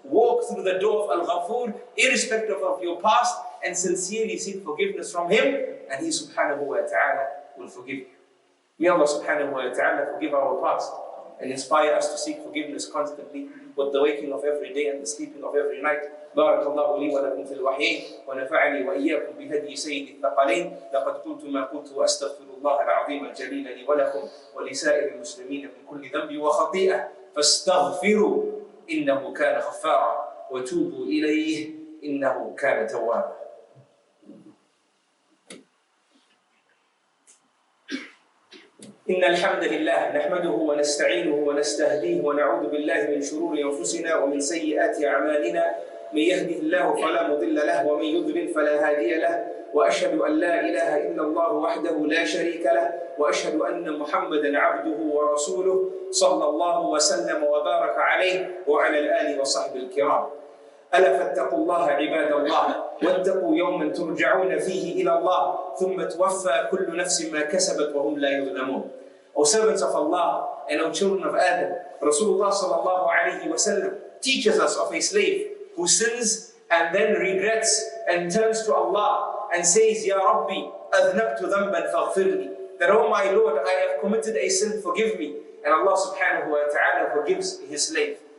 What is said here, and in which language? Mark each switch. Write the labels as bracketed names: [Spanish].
[English] Walk through the door of Al-Ghafur, irrespective of your past, and sincerely seek forgiveness from Him, and He subhanahu wa ta'ala will forgive you. May Allah subhanahu wa ta'ala forgive our past and inspire us to seek forgiveness constantly with the waking of every day and the sleeping of every night. [Arabic] بارك الله لي ولكم في الوحيين ونفعني وإياكم بهدي سيد الثقلين. لقد قلت ما قلت وأستغفر الله العظيم الجليل لي ولكم ولسائر المسلمين من كل ذنب وخطيئة فاستغفروا إنه كان غفارا وتوبوا إليه إنه كان توابا. إن الحمد لله نحمده ونستعينه ونستهديه ونعوذ بالله من شرور أنفسنا ومن سيئات أعمالنا. من يهده الله فلا مضل له ومن يضلل فلا هادي له وأشهد أن لا إله إلا الله وحده لا شريك له وأشهد أن محمدا عبده ورسوله صلى الله وسلم وبارك عليه وعلى الآل وصحبه الكرام. ألا فاتقوا الله عباد الله واتقوا يوما ترجعون فيه إلى الله ثم توفى كل نفس ما كسبت وهم لا يظلمون. [English] O servants of Allah and O children of Adam, Rasulullah sallallahu alayhi wa sallam teaches us of a slave who sins and then regrets and turns to Allah and says, [Arabic] Ya Rabbi, adhnabtu dhanban faghfirli. [English] That, oh my Lord, I have committed a sin, forgive me. And Allah subhanahu wa ta'ala forgives his slave.